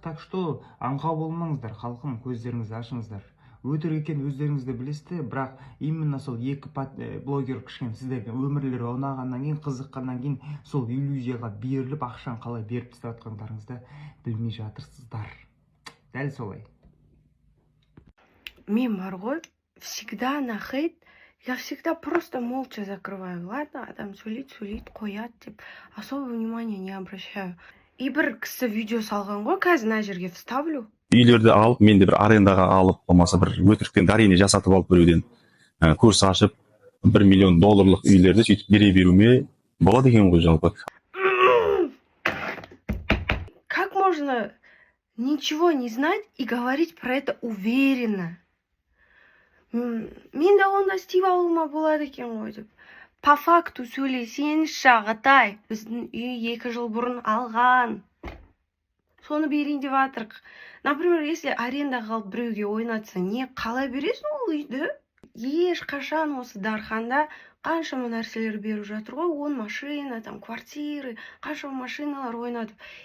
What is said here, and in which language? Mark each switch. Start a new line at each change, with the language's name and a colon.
Kazakh: Так что аңқау болмаңыздар, халқым, көздеріңізді ашыңыздар. Өтірік екен өздеріңізді білесіздер, бірақ именно сол екі блогер кішкене сіздерге өмірлері ұнағаннан кейін, қызыққаннан кейін сол иллюзияға беріліп, ақшаны қалай беріп тастап жатқандарыңызды білмей жатырсыздар. Дәл солай. Мен бар ғой,
Russian: всегда на хейт, я всегда просто молча закрываю. Ладно,
Kazakh: адам сөйлейді, қояды деп,
Russian: особо внимания не обращаю.
Kazakh: И бір кісі видео салған ғой, қазір мына жерге вставлю. Үйлерді алып, мен де бір арендаға алып, болмаса бір өтіріктен дарение жасатып алып біреуден курс ашып, 1 миллион долларлық үйлерді сөйтіп бере беруме болады екен ғой жалпы.
Russian: Как можно ничего не знать и говорить про это уверенно?
Kazakh: Мен де онда істеп алуыма болады екен ғой деп.
Russian: По факту
Kazakh: сөйлесеңізші, ағатай. Біздің үй 2 жыл бұрын алған. Соны берейін деп жатырық.
Russian: Например, если
Kazakh: арендаға алып біреуге ойнатса, не қалай бересің ол үйді? Ешқашан осы Дарханда қаншама нәрселер беріп жатыр ғой, 10 машина,
Russian: там квартиры,
Kazakh: қаншама машиналар ойнатып.